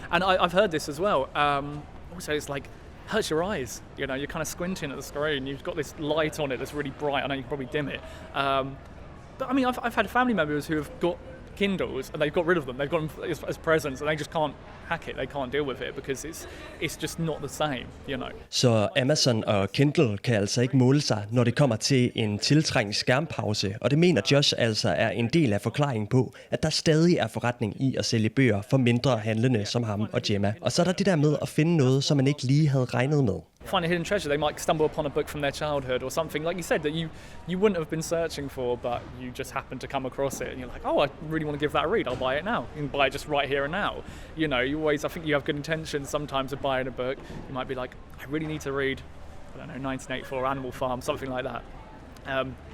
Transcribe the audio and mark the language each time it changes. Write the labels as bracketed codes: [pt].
[en] And I've heard this as well. Also, it's like, hurts your eyes. You're kind of squinting at the screen. You've got this light on it that's really bright. I know you can probably dim it. But I mean, I've had family members who have got Kindles and they've got rid of them. They've got them as presents and they just can't hack it. They can't deal with it because it's just not the same, [da] Så Amazon og Kindle kan altså ikke måle sig, når det kommer til en tiltrængt skærmpause, og det mener Josh altså er en del af forklaringen på, at der stadig er forretning i at sælge bøger for mindre handlende som ham og Gemma. Og så er der det der med at finde noget, som man ikke lige havde regnet med. [en] Find a hidden treasure. They might stumble upon a book from their childhood or something, like you said, that you wouldn't have been searching for, but you just happen to come across it and you're like, oh, I really want to give that a read. I'll buy it now. You can buy it just right here and now. I think you have good intentions sometimes of buying a book. You might be like, I really need to read, 1984, Animal Farm, something like that.